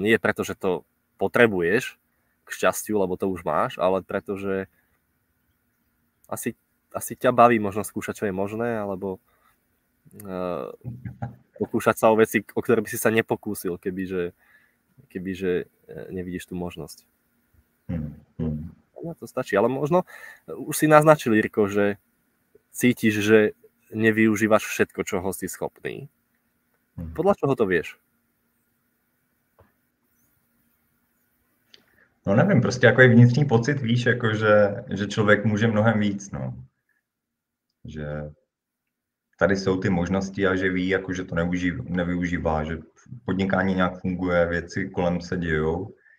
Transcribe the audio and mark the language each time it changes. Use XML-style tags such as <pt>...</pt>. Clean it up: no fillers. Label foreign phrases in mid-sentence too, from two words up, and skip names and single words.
<sk>Nie preto, že to potrebuješ k šťastiu, lebo to už máš, ale preto, že asi ťa baví možno skúšať, čo je možné, alebo pokúšať sa o veci, o ktoré by si sa nepokúsil, kebyže nevidíš tú možnosť. No, to stačí, ale možno už si naznačil, Jirko, že cítiš, že nevyužívaš všetko, čoho si schopný. Podľa čoho to vieš?</sk> <cs>No nevím, prostě jako je vnitřní pocit, víš, jako že člověk může mnohem víc, no. Že tady jsou ty možnosti a že ví, jako že to nevyužívá, že podnikání nějak funguje, věci kolem se dějou.</cs>